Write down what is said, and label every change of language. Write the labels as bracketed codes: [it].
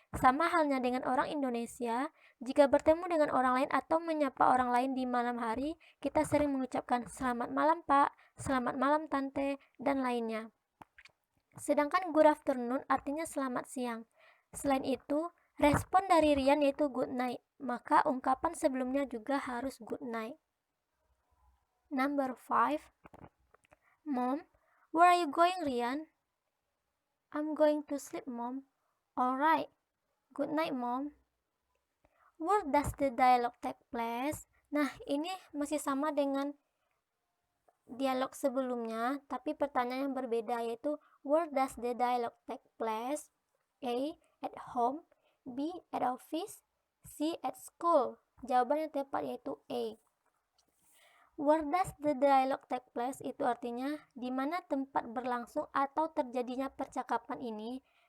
[id] Sama halnya dengan orang Indonesia, jika bertemu dengan orang lain atau menyapa orang lain di malam hari, kita sering mengucapkan selamat malam Pak, selamat malam Tante, dan lainnya. Sedangkan good afternoon artinya selamat siang. Selain itu, respon dari Rian yaitu good night, maka ungkapan sebelumnya juga harus good night. [en] Number 5. Mom, where are you going, Rian? I'm going to sleep, Mom. Alright. Good night, Mom. Where does the dialogue take place? [id] Nah, ini masih sama dengan dialog sebelumnya, tapi pertanyaan yang berbeda yaitu [en] where does the dialogue take place? A. At home. B. At office. C. At school. [id] Jawaban yang tepat yaitu A. [en] Where does the dialogue take place [id] itu artinya di mana tempat berlangsung atau terjadinya percakapan ini.